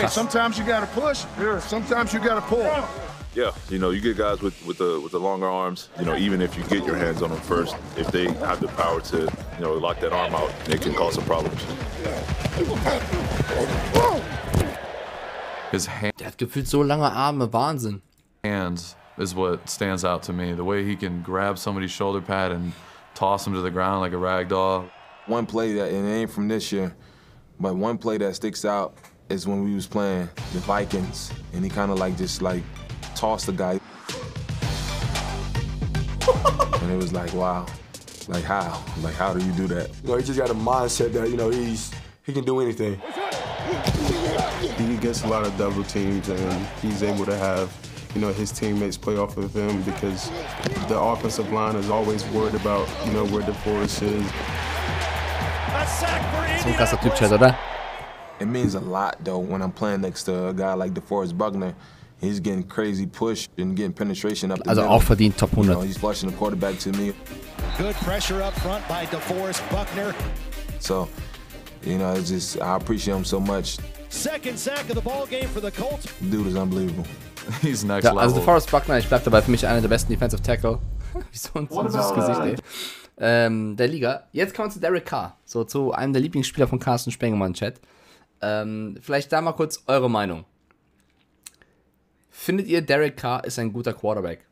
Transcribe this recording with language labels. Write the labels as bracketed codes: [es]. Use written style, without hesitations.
[en] Hey, sometimes you gotta push, sometimes you gotta pull. Yeah, you know, you get guys with the longer arms, you know, even if you get your hands on them first, if they have the power to, you know, lock that arm out, it can cause some problems. [de] Der hat gefühlt so lange Arme, Wahnsinn. [en] Hands is what stands out to me. The way he can grab somebody's shoulder pad and toss him to the ground like a rag doll. One play that, and it ain't from this year, but one play that sticks out is when we was playing the Vikings, and he kind of like just like tossed the guy. And it was like, wow, like how? Like how do you do that? You know, he just got a mindset that, you know, he can do anything. He gets a lot of double teams and he's able to have, you know, his teammates play off of him because the offensive line is always worried about, you know, where DeForest is. [de] So ein krasser Typ, Chat, oder? [en] It means a lot though when I'm playing next to a guy like DeForest Buckner. He's getting crazy push and getting penetration up the [de] Also [en] middle. [de] auch verdient Top 100. [en] You know, he's flushing the quarterback to me. Good pressure up front by DeForest Buckner. So, you know, it's just, I appreciate him so much. Second sack of the ball game for the Colts. Dude is unbelievable. He's next [de] ja, [en] level. [de] also DeForest Buckner, ich bleib dabei, für mich einer der besten Defensive Tackle. Wie so ein süßes Gesicht, ey. Der Liga. Jetzt kommen wir zu Derek Carr. So zu einem der Lieblingsspieler von Carsten Spengemann, Chat. Vielleicht da mal kurz eure Meinung. Findet ihr, Derek Carr ist ein guter Quarterback?